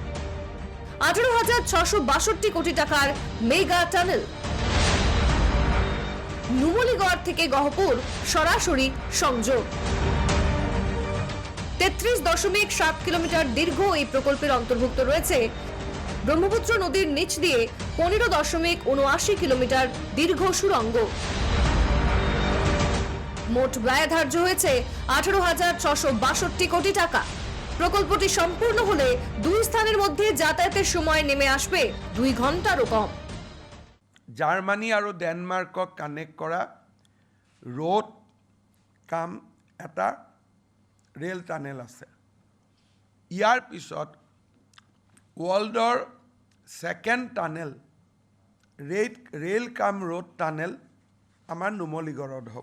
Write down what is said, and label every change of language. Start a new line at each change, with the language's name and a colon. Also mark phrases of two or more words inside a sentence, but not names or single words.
Bangla: 18,662 কোটি টাকার মেগা টানেল, নুমলীগড় থেকে গহপুর সরাসরি সংযোগ, 33.7 কিলোমিটার দীর্ঘ এই প্রকল্পের অন্তর্ভুক্ত রয়েছে ব্রহ্মপুত্র নদীর নিচ দিয়ে 15.79 কিলোমিটার দীর্ঘ সুড়ঙ্গ। মোট ব্যয় ধার্য হয়েছে 18,662 কোটি টাকা। প্রকল্পটি সম্পূর্ণ হলে দুই স্থানের মধ্যে যাতায়াতের সময় নেমে আসবে 2 ঘন্টারও কম।
Assamese: জার্মানী আৰু ডেনমাৰ্কক কানেক্ট কৰা
English: road cum
Assamese: এটা
English: rail tunnel
Assamese: আছে। ইয়াৰ পিছত ৱৰ্ল্ডৰ
English: second tunnel rail cum road tunnel
Assamese: আমাৰ নুমলীগড়ত হ'ব।